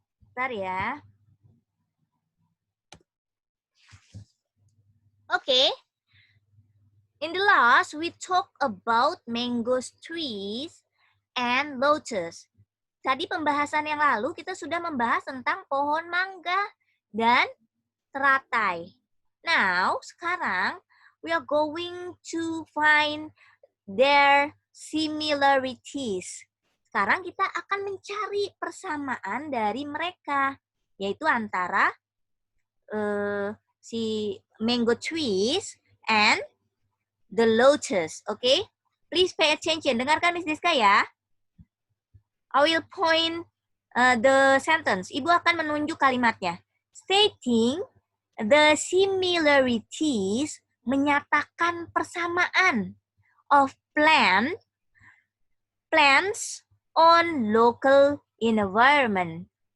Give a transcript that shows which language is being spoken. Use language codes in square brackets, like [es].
[id] Bentar ya. Oke. [en] In the last, we talk about mango trees and lotus. [id] Tadi pembahasan yang lalu kita sudah membahas tentang pohon mangga dan teratai. [en] Now, [id] sekarang [en] we are going to find their similarities. [id] Sekarang kita akan mencari persamaan dari mereka, yaitu antara si [en] mango trees and the lotus. Okay? Please pay attention. [id] Dengarkan Miss Diska ya. [en] I will point the sentence. [id] Ibu akan menunjuk kalimatnya. [en] Stating the similarities [id] menyatakan persamaan [en] of plants on local environment.